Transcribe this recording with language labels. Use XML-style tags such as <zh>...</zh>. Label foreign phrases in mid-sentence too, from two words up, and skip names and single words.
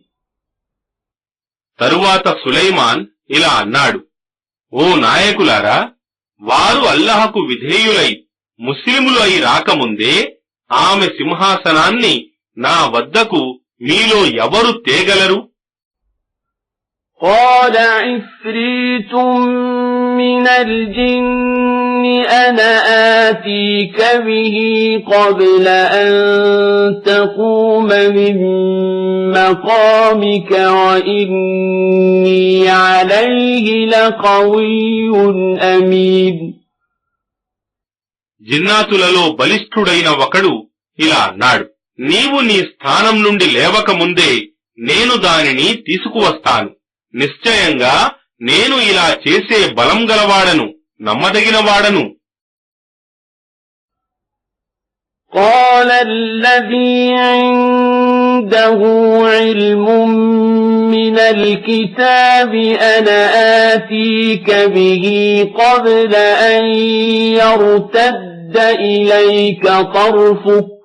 <te>తరువాత సులైమాన్ ఇలా అన్నాడు, ఓ నాయకులారా, వారు అల్లాహకు విధేయులై ముస్లిములు అయి రాకముందే ఆమె సింహాసనాన్ని నా వద్దకు మీలో ఎవరు తేగలరు?</te> <ar>قال عفريت من الجن أنا آتيك به قبل أن تقوم من مقامك وإني عليه لقوي أمين.</ar> <te>జిన్నాతులలో బలిష్ఠుడైన ఒకడు ఇలా అన్నాడు, నీవు నీ స్థానం నుండి లేవక ముందే నేను దానిని తీసుకువస్తాను. నిశ్చయంగా నేను ఇలా చేసే బలం గలవాడను, నమ్మదగినవాడను.</te> <ar>قال الذي عنده علم من الكتاب أنا آتيك به قبل أن يرتد إليك طرفك</ar>